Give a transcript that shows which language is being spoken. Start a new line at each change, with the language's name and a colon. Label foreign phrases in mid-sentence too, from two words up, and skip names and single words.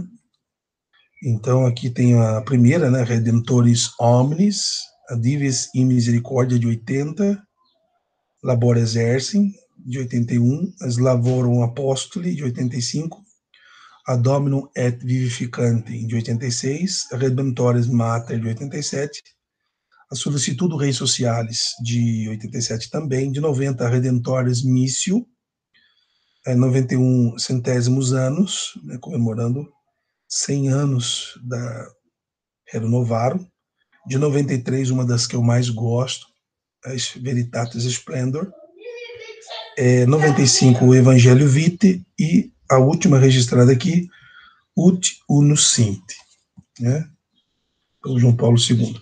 Portuguese: Então, aqui tem a primeira, né, Redemptoris Omnis, a Divis in Misericordia, de 80, Labor Exercem, de 81, As Lavorum Apostoli, de 85, A Dominum et Vivificantem, de 86, Redemptoris Mater, de 87, A Solicitudo Rei Socialis, de 87 também, de 90, a Redemptoris Missio, 91, Centésimos Anos, né, comemorando 100 anos da Rerum Novarum, de 93, uma das que eu mais gosto, as Veritatis Splendor, 95, o Evangelho Vitae, e a última registrada aqui, Ut Unus Sint, né, pelo João Paulo II.